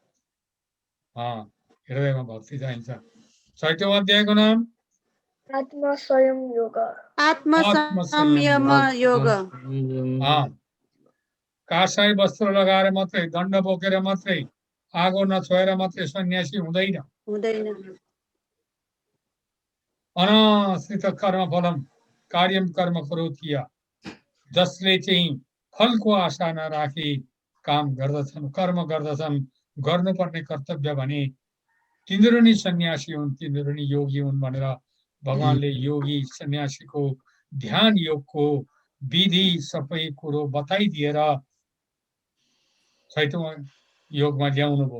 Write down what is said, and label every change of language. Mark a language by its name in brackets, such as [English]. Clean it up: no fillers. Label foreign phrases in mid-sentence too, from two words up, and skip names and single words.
[Nepali] हृदयमा भक्ति चाहिन्छ। छैटौं अध्यायको नाम आत्म संयम योग। आत्म संयम योग। कासाई वस्त्र लगाएर मात्रै, दण्ड बोकेर मात्रै, आगो नछोएर मात्रै सन्यासी हुँदैन। [Sanskrit] अनाश्रित कर्म फलम कार्यम कर्म करोति [Nepali] जसले चाहिँ फलको आशा नराखी काम गर्दछन्, कर्म गर्दछन्, गर्नुपर्ने कर्तव्य भने तिनीहरू नि सन्यासी हुन्, तिनीहरू नि योगी हुन् भनेर भगवानले योगी सन्यासीको ध्यान योगको विधि सबै कुरो बताइदिएर 6औं योगमा ल्याउनु भयो।